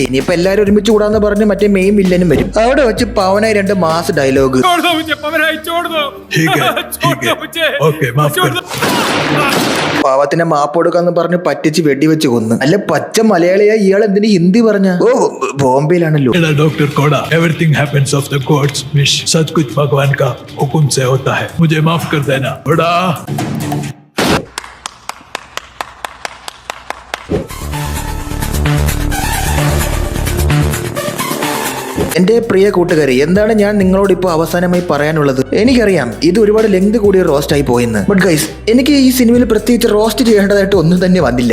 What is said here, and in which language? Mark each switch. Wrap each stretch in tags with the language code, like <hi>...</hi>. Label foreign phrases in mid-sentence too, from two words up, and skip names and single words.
<ml>ഇനിയിപ്പൊ എല്ലാരും ഒരുമിച്ച് കൂടാന്ന് പറഞ്ഞ് മറ്റേ മെയിൻ വില്ലനും വരും. അവിടെ വെച്ച് പവനായി 2 മാസ് ഡയലോഗ്. പാവത്തിനെ മാപ്പ് കൊടുക്കാന്ന് പറഞ്ഞ് പറ്റിച്ച് വെടിവെച്ച് കൊന്ന്. അല്ല പച്ച മലയാളിയായി ഇയാൾ എന്തിന് ഹിന്ദി പറഞ്ഞ? ഓ ബോംബെയിലാണല്ലോ.</ml> <hi>डॉक्टर कोड़ा,</hi> <en>everything happens of the god's wish.</en> <hi>सब कुछ भगवान का हुक्म से होता है. मुझे माफ कर देना कोड़ा.</hi> <ml>എന്റെ പ്രിയ കൂട്ടുകാരെ, എന്താണ് ഞാൻ നിങ്ങളോട് ഇപ്പോൾ അവസാനമായി പറയാനുള്ളത്? എനിക്കറിയാം ഇത് ഒരുപാട് ലെങ്ത് കൂടിയ റോസ്റ്റ് ആയി പോയെന്ന്.</ml> <en>but guys,</en> <ml>എനിക്ക് ഈ സിനിമയിൽ പ്രത്യേകിച്ച് റോസ്റ്റ് ചെയ്യേണ്ടതായിട്ട് ഒന്നും തന്നെ വന്നില്ല.</ml>